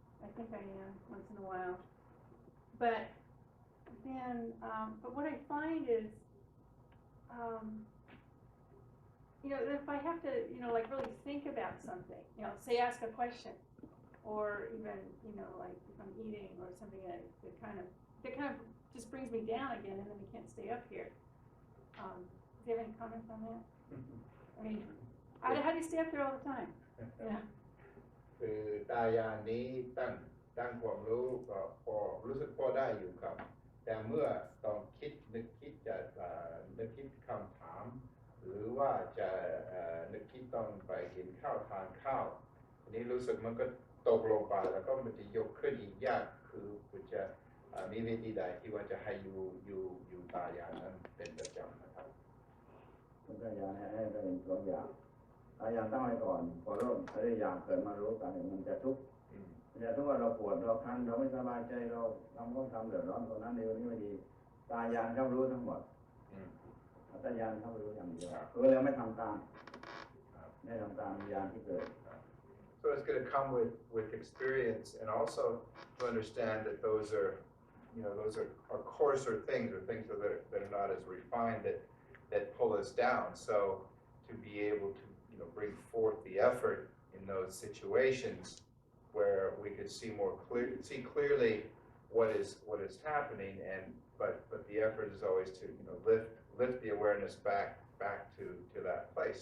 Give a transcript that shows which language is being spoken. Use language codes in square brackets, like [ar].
[en] I think I am once in a while. But then, but what I find is, if I have to, like really think about something, say ask a question, or even, like if I'm eating or something that kind of just brings me down again, and then I can't stay up here. Do you have any comments on that? I mean, how do you stay up there all the time? Yeah. [th] คือตายานนี้ตั้งความรู้ก็พอรู้สึกพอได้อยู่ครับแต่เมื่อต้องนึกคิดจะนึกคิดคำถามหรือว่าจะนึกคิดต้องไปกินข้าวทานข้าวทีนี้รู้สึกมันก็ตกลงไปแล้วก็มันจะยกขึ้นอีกยากคือคุณจะมีวิธีใดที่ว่าจะให้อยู่ตายานนั้นเป็นประจำนะครับ ตายานให้ได้เป็นตัวอย่างตายานตั้งไว้ก่อนพอเริ่มพยายามเกิดมารู้กันมันจะทุกข์มันจะทุกข์ว่าเราปวดเราคันเราไม่สบายใจเราทำเดือดร้อนตรงนั้นเดี๋ยวนี้ไม่ดีตายานเขารู้ทั้งหมดตายานเขารู้อย่างเดียวคือเราไม่ทำตามไม่ทำตามยานที่เกิด [en] So it's going to come with experience, and also to understand that those are coarser things, or things that are not as refined that pull us down. So to be able to bring forth the effort in those situations where we could see clearly what is happening, but the effort is always to lift the awareness back to that place.